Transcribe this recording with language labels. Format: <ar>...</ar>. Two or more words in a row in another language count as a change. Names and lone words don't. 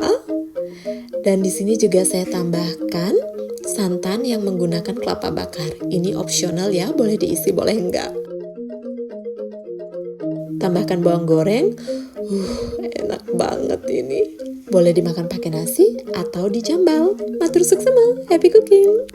<id>Dan di sini juga saya tambahkan santan yang menggunakan kelapa bakar. Ini opsional ya, boleh diisi, boleh enggak. Tambahkan bawang goreng. Enak banget ini. Boleh dimakan pakai nasi atau dijambal.</id> <ban>Matur suksema,</ban> <en>happy cooking.</en>